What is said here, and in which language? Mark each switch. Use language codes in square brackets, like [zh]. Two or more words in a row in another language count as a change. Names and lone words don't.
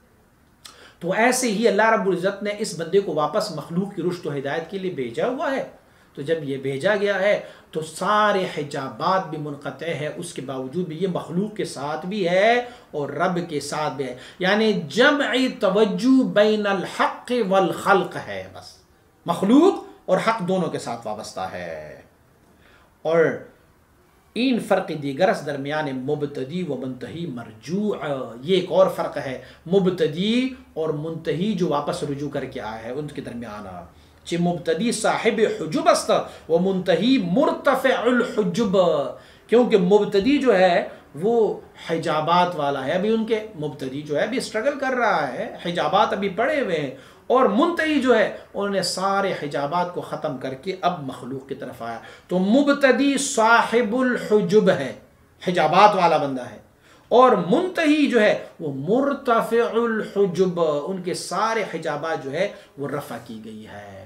[ur] تو ایسے ہی اللہ رب العزت نے اس بندے کو واپس مخلوق کی رشد و ہدایت کے لیے بھیجا ہوا ہے، تو جب یہ بھیجا گیا ہے تو سارے حجابات بھی منقطع ہے، اس کے باوجود بھی یہ مخلوق کے ساتھ بھی ہے اور رب کے ساتھ بھی ہے، یعنی جمعی توجہ [ar] بین الحق والخلق [ur] ہے، بس مخلوق اور حق دونوں کے ساتھ وابستہ ہے۔ [fa] اور این فرق دیگرس درمیان مبتدی و منتہی مرجوع، [ur] یہ ایک اور فرق ہے، مبتدی اور منتہی جو واپس رجوع کر کے آیا ہے ان کے درمیان، [fa] چہ مبتدی صاحب حجب است و منتہی مرتفع الحجب، [ur] کیونکہ مبتدی جو ہے وہ حجابات والا ہے، ابھی ان کے مبتدی جو ہے ابھی اسٹرگل کر رہا ہے، حجابات ابھی پڑے ہوئے ہیں، اور منتہی جو ہے انہوں نے سارے حجابات کو ختم کر کے اب مخلوق کی طرف آیا۔ تو مبتدی [ar] صاحب الحجب [ur] ہے، حجابات والا بندہ ہے، اور منتہی جو ہے وہ [ar] مرتفع الحجب، [ur] ان کے سارے حجابات جو ہے وہ رفع کی گئی ہے۔